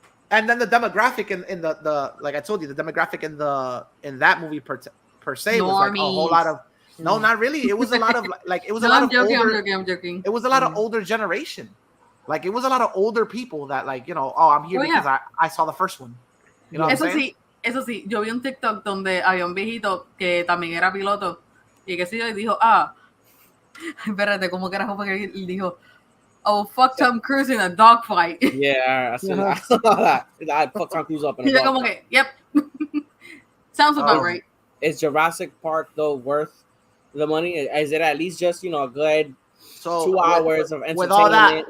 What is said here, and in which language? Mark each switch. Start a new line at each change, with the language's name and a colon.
English: And then the demographic in the like I told you, the demographic in that movie per se was like a whole lot of no, not really. It was a lot of like it was a lot of older. I'm joking. It was a lot of older generation. Like, it was a lot of older people that, like, you know, oh, I'm here because I saw the first one. You know what I'm saying?
Spanish: Eso sí, yo vi un TikTok donde había un viejito que también era piloto y que sí, y dijo, espérate, ¿cómo carajo fue que él dijo?
English: Oh, fuck Tom Cruise in a dogfight. Yeah, I saw that. I fucked Tom Cruise up in a dogfight.
Spanish: Como que,
English: yep. Sounds about right. Is Jurassic Park, though, worth the money? Is it at least just, you know, a good 2 hours of entertainment?